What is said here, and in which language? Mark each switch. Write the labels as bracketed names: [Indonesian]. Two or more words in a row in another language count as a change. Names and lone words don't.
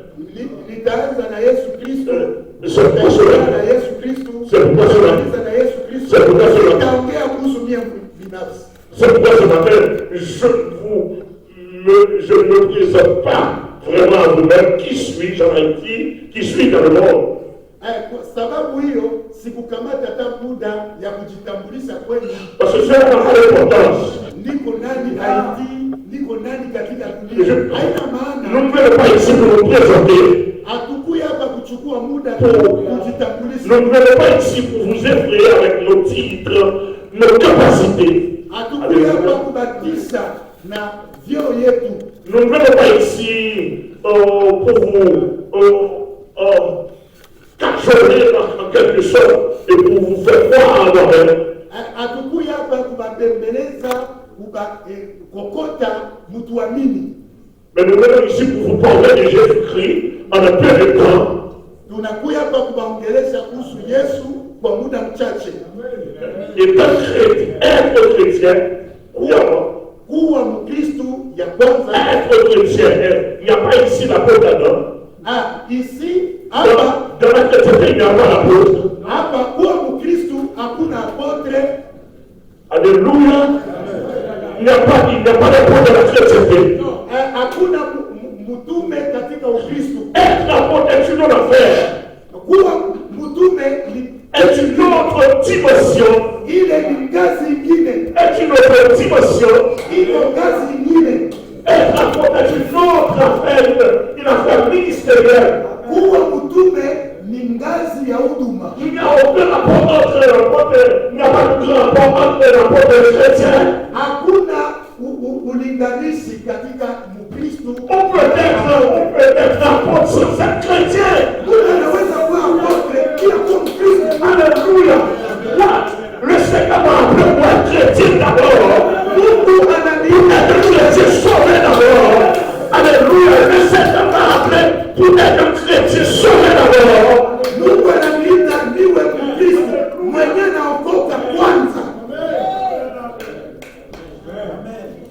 [French] C'est pour cela. C'est pourquoi ce matin, je ne me présente pas vraiment à vous-même qui suis-je en Haïti, qui suis dans le monde. [Swahili] Sababu hiyo sikukamata hata muda ya kujitambulisha kwenu. [French] Parce que c'est une importance. [Swahili] Niko nani Haiti, niko nani katika dunia. Haina maana. [French] Nous ne venons pas ici pour nous présenter. [Swahili] Hatukuja hapa kuchukua muda kujitambulisha. [French] Nous ne venons pas ici pour vous effrayer avec nos titres, nos capacités. [Swahili] Hatukuja hapa kubatisha na vyeo yetu. [French] Nous ne venons pas ici pour vous cajoler en quelque sorte et pour vous faire croire en moi-même. [Swahili] Hatukuja hapa kubembeleza, kokota mtu amini. [French] Mais nous venons ici pour vous parler de Jésus-Christ en un peu de temps. [Swahili] Tunakuja hapa kubaongelesha kuhusu Yesu kwa muda mchache. [French] Être chrétien, [Swahili] kuwa Mkristo ya kwanza. [French] Être chrétien, il n'y a pas ici l'apôtre Adam. Ici dans la chrétienté, il n'y a pas l'apôtre. [Swahili] Hapa kuwa Mkristo hakuna apotre. [French] Alléluia. Il n'y a pas d'apôtre dans la chrétienté. [Swahili] Hakuna mtume katika Ukristo. [French] Être apôtre est une autre affaire. [Swahili] Kuwa mtume [French] est une autre dimension. [Swahili] Ile ni ngazi nyingine. [French] Est une autre dimension. [Swahili] Ile ngazi nyingine. [French] Être apôtre est une autre affaire, une affaire ministérielle. [Swahili] Kuwa mtume ni ngazi ya huduma. [French] Il n'y a aucun rapport entre l'apôtre, il n'y a pas de rapport entre l'apôtre chrétien. [Swahili] Hakuna ulinganishi katika Mkristo. [French] On peut être apôtre sans être chrétien. [Swahili] Unaweza kuwa apôtre bila kuwa Mkristo. [French] Alléluia. Le Seigneur m'a appelé pour être chrétien d'abord. [Swahili] Mungu ananiita [French] être chrétien sauvé d'abord. Alléluia. Le Seigneur m'a appelé pour être chrétien sauvé d'abord. [Swahili] Mungu ananiita niwe Mkristo mwenye na Amen.